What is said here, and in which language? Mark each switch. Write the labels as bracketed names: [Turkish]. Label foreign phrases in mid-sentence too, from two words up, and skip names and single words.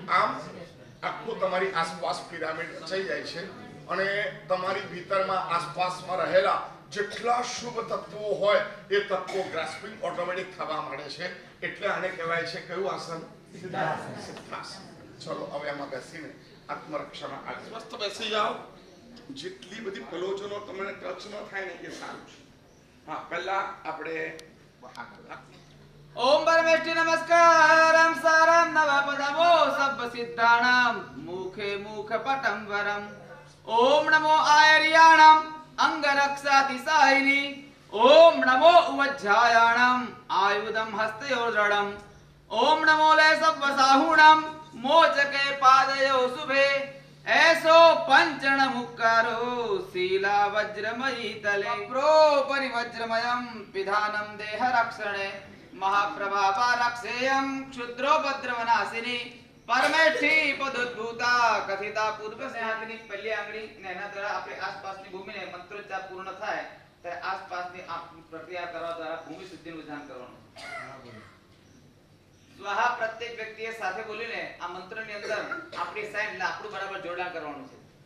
[Gujarati] આમ આખું તમારી આસપાસ પિરામિડ રચાઈ જાય છે અને તમારી ભીતરમાં આસપાસમાં રહેલા જેટલા શુભ તત્વો હોય એ તત્વો [English] grasping automatic [Gujarati] થવા માંડે છે. એટલે આને કહેવાય છે કયું આસન? સિદ્ધાસન. ચલો હવે આમાં બેસીને આત્મરક્ષામાં આગળ સ્વસ્થ બેસી જાઓ. જેટલી બધી પલોચનો તમને ટચ ન થાય ને એ સારું છે. હા, પહેલા આપણે [Sanskrit] ओम परमेष्टि नमस्कारं सारं नवपदमो सब्ब सिद्धानां मुखे मुख पटं वरं ओम नमो आयर्याणं अंगरक्षातिसायिनी ओम नमो उवज्जायाणं आयुधं हस्तयोर्दृढं ओम नमो ले सब्ब साहुणं मोचके पादयो शुभे ऐसो पंचण मुक्कारो शीला वज्रमयी तले प्रो परिवज्रमयं पिधानं देह रक्षणे महाप्रभावा रक्षेयं क्षुद्रोपद्रवनाशिनी परमेष्ठी पदोद्भूता कथिता पूर्व स्नेहाग्नि. [Gujarati] પહેલી આંગળી ને એના દ્વારા આપણે આસપાસની ભૂમિને મંત્રોચ્ચાર પૂર્ણ થાય ત્યારે આસપાસની પ્રક્રિયા કરવા દ્વારા ભૂમિ શુદ્ધિનું વિધાન કરવાનું. સ્વાહા પ્રત્યેક વ્યક્તિએ સાથે બોલીને આ મંત્રની અંદર આપણી સાઈડ એટલે આપણું બરાબર જોડાણ કરવાનું છે.